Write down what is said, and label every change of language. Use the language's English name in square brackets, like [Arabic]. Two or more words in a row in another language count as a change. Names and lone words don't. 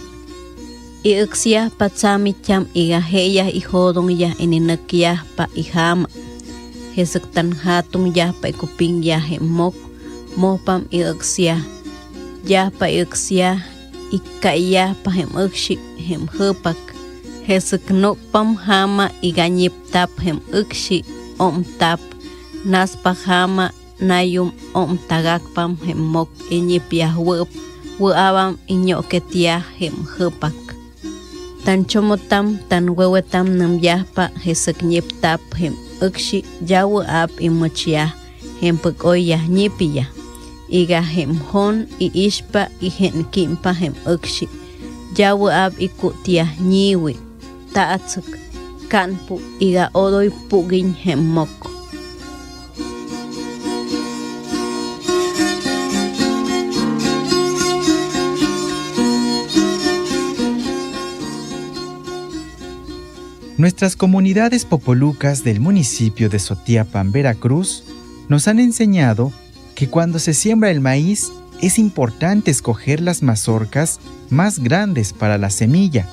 [Highland Popoluca] Iuksiah patsami cham iga heyah ihodong yah ininekyah pa ihama. Hesek tan hatung yah pa ikuping yah hemok mohpam iuksiah. Yah pa iuksiah ikayah pa hemukshi hemhepak. Hesek pam hama iganyip tap hem ukshi om tap naspa hama nayum om tagak pam hem mok inyip yah wuabam inyoketiah hem hepak. Tan chomotam tan wewetam nam yahpa hesek nyip tap hem ukshi jawu ap imuchiah hem pekoyah nyipiyah. Iga hem hon I ishpa ihen kimpa hem ukshi jawu ap ikutiah nyiwi. Taatsuk kanpu iga odoy pugin hemmok. [Spanish] Nuestras comunidades popolucas del municipio de Sotiapan, Veracruz, nos han enseñado que cuando se siembra el maíz es importante escoger las mazorcas más grandes para la semilla.